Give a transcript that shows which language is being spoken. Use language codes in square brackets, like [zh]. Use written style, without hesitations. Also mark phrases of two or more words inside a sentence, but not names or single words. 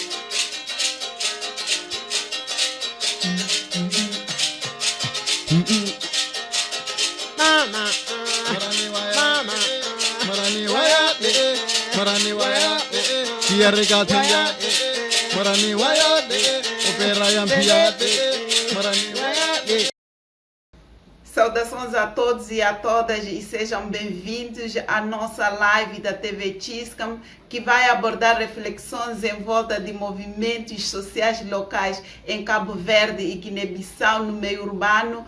[pt] Mama. Marani waya. Mama. Marani waya. Marani waya. Tiarika tiya. Marani waya. Opera yampia. Marani waya. Saudações a todos e a todas e sejam bem-vindos à nossa live da TV Tiscam, que vai abordar reflexões em volta de movimentos sociais locais em Cabo Verde e Guiné-Bissau no meio urbano.